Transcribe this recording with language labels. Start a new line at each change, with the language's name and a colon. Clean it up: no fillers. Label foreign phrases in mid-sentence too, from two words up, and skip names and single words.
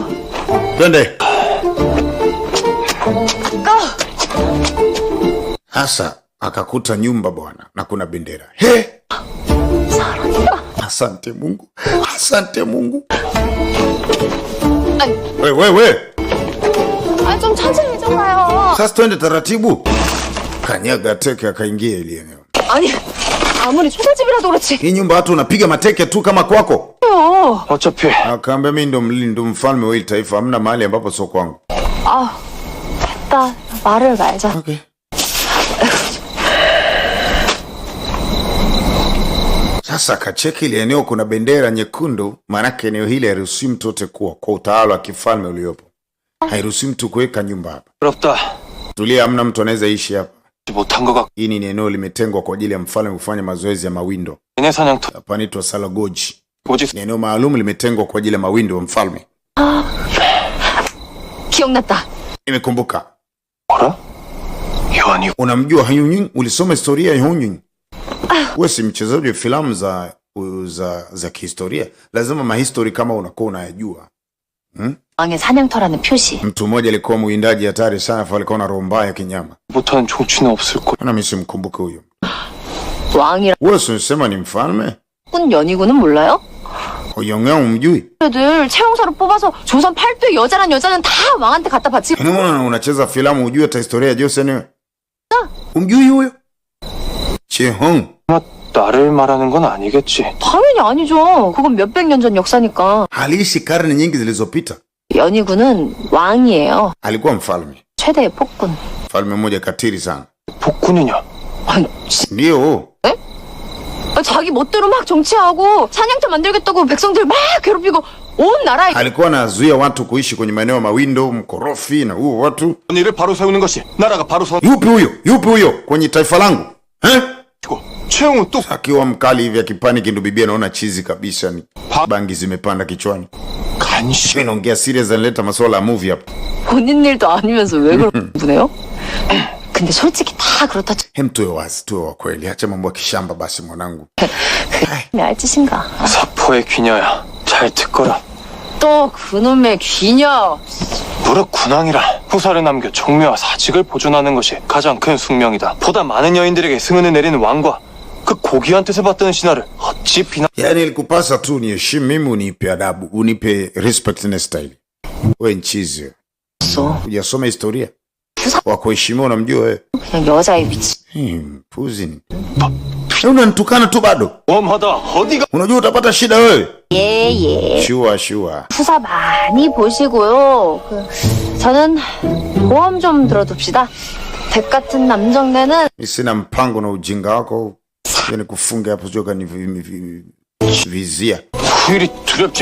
Swahili: Twende.
Korean: 고.
Swahili: Hasa akakuta nyumba bwana na kuna bendera. He! Asante Mungu. Asante Mungu. Wewe.
Korean: 아, 좀 천천히 좀 가요.
Swahili: Sasa twende taratibu. Kanyaga teke akaingia ile eneo.
Korean: 아니, 아무리 초대집이라도 그렇지.
Swahili: Hii nyumba watu unapiga mateke tu kama kwako.
Korean: 어차피
Swahili: Akaambia mimi ndo mfalme wa hili taifa, hamna mahali ambapo sio kwangu.
Korean: 아, 됐다. 말을 말자.
Swahili: Okay. Sasa kacheki ile eneo kuna bendera nyekundu, maanake eneo hili hairuhusiwi mtu yote kuwa kwa utawala wa kifalme uliopo. Hairuhusiwi mtu kuweka nyumba hapa.
Korean: 부럽다.
Swahili: Tulia, hamna mtu anaweza ishi hapa.
Korean: 못한 것 같고
Swahili: Hii ni eneo limetengwa kwa ajili ya mfalme kufanya mazoezi ya mawindo.
Korean: 얘네 사냥터
Swahili: Hapa inaitwa Salagoji.
Korean: 오직
Swahili: Ni eneo maalum limetengwa kwa ajili ya mawindo wa mfalme.
Korean: 기억났다.
Swahili: Nimekumbuka.
Korean: 뭐라? 요한이
Swahili: Unamjua Hyun Ying? Ulisoma historia ya Hyun Ying? Wewe si mchezaji wa filamu za za kihistoria. Lazima mahistory kama unakuwa unayajua.
Korean: 왕의 사냥터라는 표시.
Swahili: Mtu mmoja alikuwa muindaji hatari sana, alikuwa na roho mbaya kinyama.
Korean: 못하는 종치는 없을 거.
Swahili: Na mimi simkumbuke huyo.
Korean: 왕이라
Swahili: Wewe unasema ni mfalme?
Korean: 군 연희군은 몰라요? 영영 umjui? 애들 채용사로 뽑아서 조선 8대 여자란 여자는 다 왕한테 갖다 바치고.
Swahili: Unaona unacheza filamu ujue hata historia ya Joseon. Umjui huyo? Chehong.
Korean: 아마 나를 말하는 건 아니겠지. 당연히 아니죠. 그건 몇백 년 전 역사니까.
Swahili: Aliishi karne nyingi zilizopita.
Korean: 연희군은 왕이에요.
Swahili: Alikuwa mfalme.
Korean: 최대의 폭군.
Swahili: Mfalme mmoja katili sana.
Korean: 복군이냐?
Swahili: Ndio.
Korean: 자기 멋대로 막 정치하고 사냥터 만들겠다고 백성들 막 괴롭히고 온 나라에.
Swahili: Alikuwa anazuia watu kuishi kwenye maeneo mawindo, mkorofi na huo watu.
Korean: 이를 바로 세우는 것이 나라가 바로 서.
Swahili: Yupi huyo kwenye taifa langu?
Korean: 최영우 또
Swahili: Akiwa mkali hivi akipani kindu bibia naona chizi kabisa ni. Bangi zimepanda kichwani.
Korean: 간신.
Swahili: Naongea serious analeta masuala ya movie hapa.
Korean: 본인 일도 아니면서 왜 그런 분해요? 근데 솔직히 다 그렇다 쳐.
Swahili: Hem tuwe wazi, tuwe wa kweli. Acha mambo ya kishamba basi mwanangu.
Korean: 그게 알짓인가? 사포의 귀녀야. 잘 듣거라. 또 그놈의 귀녀. 무릇 군왕이라 후사를 남겨 종묘와 사직을 보존하는 것이 가장 큰 숙명이다. 보다 많은 여인들에게 승은을 내리는 왕과 그 고귀한 뜻을 받드는 신하를 어찌 비난.
Swahili: Yani ilikupasa tu niheshimu mimi, unipe adabu, unipe respect na style. Wewe nchizi. Hujasoma historia. Wa kuheshimiwa unamjua wewe.
Korean: 그냥 여자의 위치.
Swahili: Puzi ni. Unanitukana tu bado.
Korean: 웜하다 어디가.
Swahili: Unajua utapata shida wewe.
Korean: 예.
Swahili: Shua.
Korean: 후사 많이 보시고요. 저는 보험 좀 들어둡시다. 백 같은 남정네는
Swahili: Sina mpango na ujinga wako. Yani kufunga hapo joka ni vizia.
Korean: 후일이 두렵지.